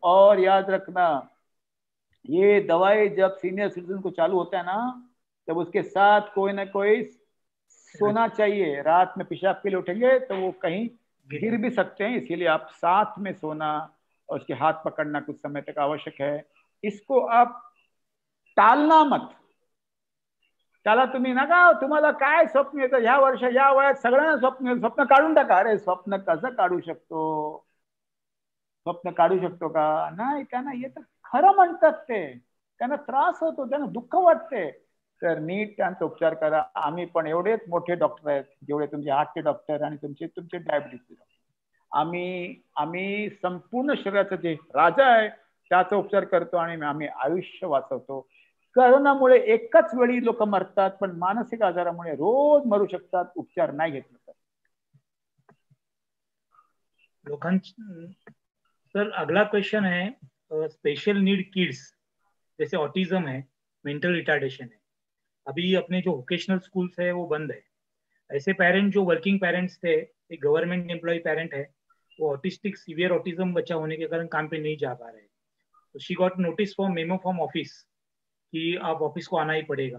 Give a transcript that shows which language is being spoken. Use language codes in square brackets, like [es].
[hi] और याद रखना, ये दवाई जब सीनियर सिटीजन को चालू होता है ना, तब उसके साथ कोई ना कोई सोना चाहिए। रात में पेशाब के लिए उठेंगे तो वो कहीं गिर भी सकते हैं, इसीलिए आप साथ में सोना और उसके हाथ पकड़ना कुछ समय तक आवश्यक है। इसको आप टालना मत, [mr] त्याला तुम्ही नका, तुम्हाला काय स्वप्न येतं ह्या वर्ष या वयात, सगळ्यांना स्वप्न काढून टाका। अरे स्वप्न कसं काढू शकतो, स्वप्न काढू शकतो का, नाही, त्यांना येतं खरं म्हणतात, ते त्यांना त्रास होतो, त्यांना दुःख वाटते, तर नीट त्यांचा उपचार करा। आम्ही पण एवढेच मोठे डॉक्टर आहेत जेवढे तुमचे हार्टचे डॉक्टर आणि तुमचे डायबिटीसचे डॉक्टर, आम्ही संपूर्ण शरीराचं जे राजा आहे त्याचा उपचार करतो आणि आम्ही आयुष्य वाचवतो। कोरोनामुळे एकच वेळी लोक मरतात, पण मानसिक आजारामुळे रोज मरू शकतात उपचार नाही घेतलं तर। [hi] सर अगला क्वेश्चन है, स्पेशल नीड किड्स जैसे ऑटिज्म है, मेंटल रिटार्डेशन है, अभी अपने जो वोकेशनल स्कूल्स है वो बंद है, ऐसे पेरेंट जो वर्किंग पेरेंट्स थे, एक गवर्नमेंट एम्प्लॉय पेरेंट है, वो ऑटिस्टिक सीवियर ऑटिज्म बच्चा होने के कारण काम पे नहीं जा पा रहे, तो [en] she got notice from memo from office [hi] कि आप ऑफिस को आना ही पड़ेगा।